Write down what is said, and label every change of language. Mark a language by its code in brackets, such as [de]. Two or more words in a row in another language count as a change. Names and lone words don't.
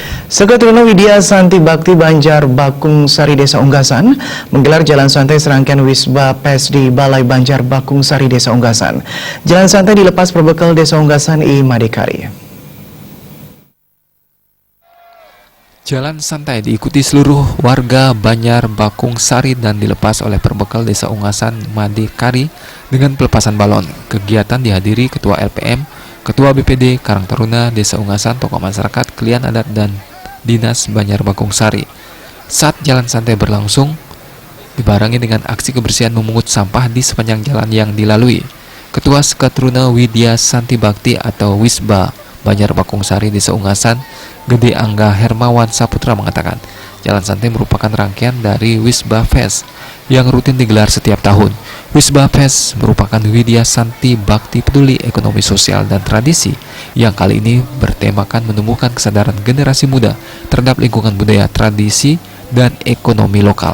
[id] Seketruna Widya Santi Bakti Banjar Bakung Sari Desa Unggasan menggelar jalan santai serangkaian Wisba PES di Balai Banjar Bakung Sari Desa Unggasan. Jalan santai dilepas perbekal Desa Unggasan I Madekari. Jalan santai diikuti seluruh warga Banjar Bakung Sari dan dilepas oleh perbekal Desa Unggasan Madekari dengan pelepasan balon. Kegiatan dihadiri Ketua LPM, Ketua BPD Karang Taruna Desa Unggasan, tokoh masyarakat, klien adat, dan Dinas Banjar Bakung Sari. Saat jalan santai berlangsung, dibarengi dengan aksi kebersihan memungut sampah di sepanjang jalan yang dilalui. Ketua Seketruna Widya Santi Bakti atau Wisba Banjar Bakung Sari Desa Unggasan, Gede Angga Hermawan Saputra mengatakan, jalan santai merupakan rangkaian dari Wisba Fest yang rutin digelar setiap tahun. Wisba Fest merupakan Widya Santi Bakti Peduli Ekonomi Sosial dan Tradisi yang kali ini bertemakan menumbuhkan kesadaran generasi muda terhadap lingkungan budaya, tradisi, dan ekonomi lokal.